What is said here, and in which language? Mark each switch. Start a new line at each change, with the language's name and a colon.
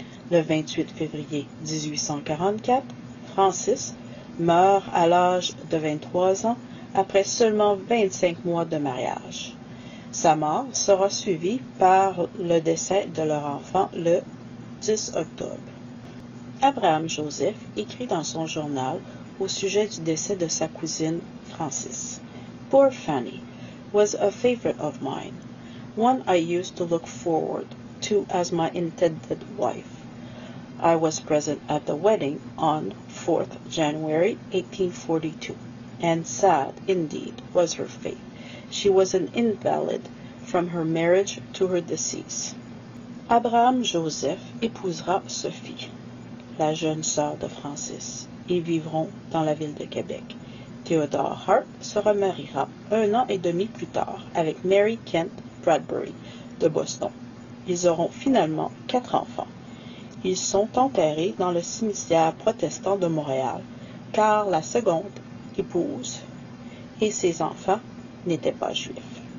French: Le 28 février 1844, Francis meurt à l'âge de 23 ans après seulement 25 mois de mariage. Sa mort sera suivie par le décès de leur enfant le 10 octobre. Abraham Joseph écrit dans son journal au sujet du décès de sa cousine Francis.
English: Poor Fanny was a favorite of mine, one I used to look forward to as my intended wife. I was present at the wedding on 4th January 1842, and sad, indeed, was her fate. She was an invalid from her marriage to her decease.
French: Abraham Joseph épousera Sophie, la jeune sœur de Francis. Ils vivront dans la ville de Québec. Theodore Hart se remariera 1 an et demi plus tard avec Mary Kent Bradbury de Boston. Ils auront finalement 4 enfants. Ils sont enterrés dans le cimetière protestant de Montréal, car la seconde épouse et ses enfants n'étaient pas juifs.